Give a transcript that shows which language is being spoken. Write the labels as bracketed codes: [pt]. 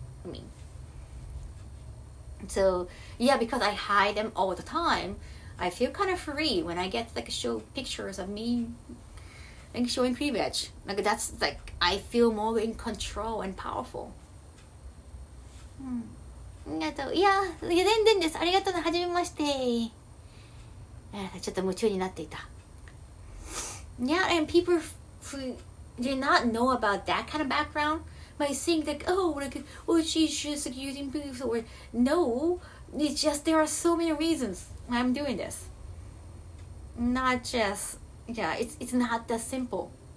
[en] I mean, so yeah, because I hide them all the time, I feel kind of free when I get like show pictures of me like showing cleavage. Like that's like I feel more in control and powerful. [ja] ありがとう。いや、全然です。ありがとう。はじめまして。ちょっと夢中になっていた。 [en] Yeah, and people who did not know about that kind of background might think like, oh, she's just like using boobs, or no, it's just there are so many reasons I'm doing this. Not just, yeah, it's not that simple.